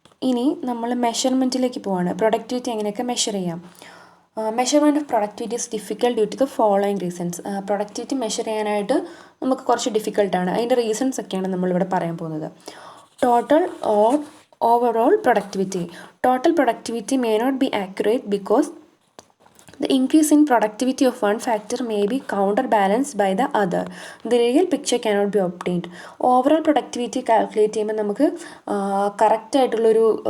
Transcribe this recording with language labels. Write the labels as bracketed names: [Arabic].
[Malayalam] ഇനി നമ്മൾ മെഷർമെൻറ്റിലേക്ക് പോവാണ്. പ്രൊഡക്ടിവിറ്റി എങ്ങനെയൊക്കെ മെഷർ ചെയ്യാം. [English] Measurement of productivity is difficult due to the following reasons. [Malayalam] Productivity measure ചെയ്യാനായിട്ട് നമുക്ക് കുറച്ച് ഡിഫിക്കൽട്ടാണ്. അതിൻ്റെ റീസൺസ് ഒക്കെയാണ് നമ്മളിവിടെ പറയാൻ പോകുന്നത്. [English] Total or overall productivity. Total productivity may not be accurate because the increase in productivity of one factor may be counterbalanced by the other. The real picture cannot be obtained. [Malayalam] Overall productivity calculate ചെയ്യുമ്പോൾ നമുക്ക് കറക്റ്റായിട്ടുള്ളൊരു